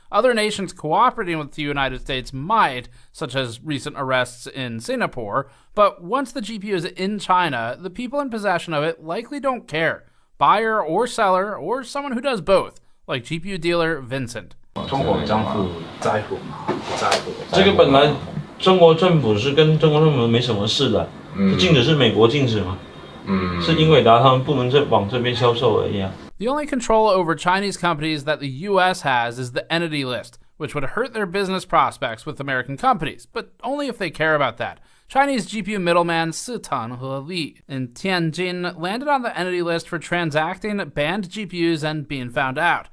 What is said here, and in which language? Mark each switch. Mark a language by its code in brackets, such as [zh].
[en] Other nations cooperating with the United States might, such as recent arrests in Singapore, but once the GPU is in China, the people in possession of it likely don't care. Buyer or seller, or someone who does both, like GPU dealer Vincent. [zh] 中国政府在乎吗？不在乎。这个本来中国政府是跟中国政府没什么事的，禁止是美国禁止嘛，是英伟达他们不能往这边销售而已啊。 [en] The only control over Chinese companies that the US has is the entity list, which would hurt their business prospects with American companies, but only if they care about that. Chinese GPU middleman Sitan He in Tianjin landed on the entity list for transacting banned GPUs and being found out.